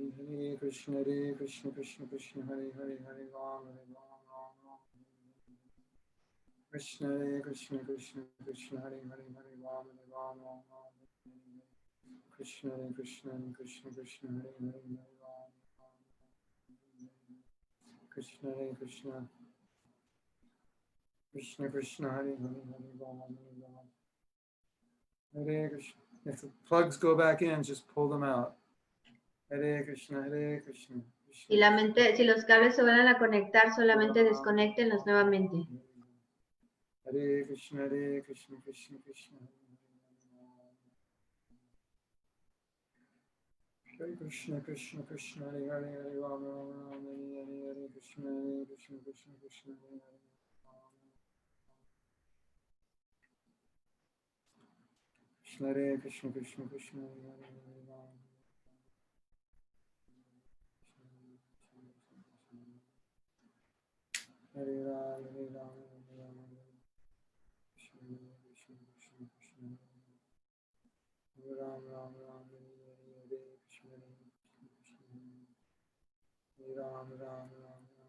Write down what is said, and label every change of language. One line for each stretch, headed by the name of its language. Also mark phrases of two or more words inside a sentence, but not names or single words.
Sanskrit: Hare Krishna Krishna Krishna Krishna Hare Hare Hare Ram Ram Ram Krishna Krishna Krishna Krishna Hare Hare Hare Ram Ram Ram Krishna Krishna Krishna Krishna Hare Hare Hare Ram Krishna Krishna Krishna Krishna Hare Hare Hare Ram Hare Krishna.
English: If the plugs go back in, just pull them out.
Sanskrit: Hare Krishna Krishna.
Spanish: Y la mente, si los cables se vuelven a conectar, solamente desconéctenlos nuevamente.
Sanskrit: Hare Krishna Krishna Krishna. Hare Krishna Krishna Krishna Hare Hare Hare Ram Ram Ram Hare Hare Hare Krishna Krishna Krishna Krishna Hare Hare Krishna Krishna Krishna Hare Hare Hare Ram Hare Ram Hare Ram Hare Ram Krishna Krishna Krishna Krishna Hare Ram Ram Ram Hare Hare Krishna Krishna Hare Ram Ram Ram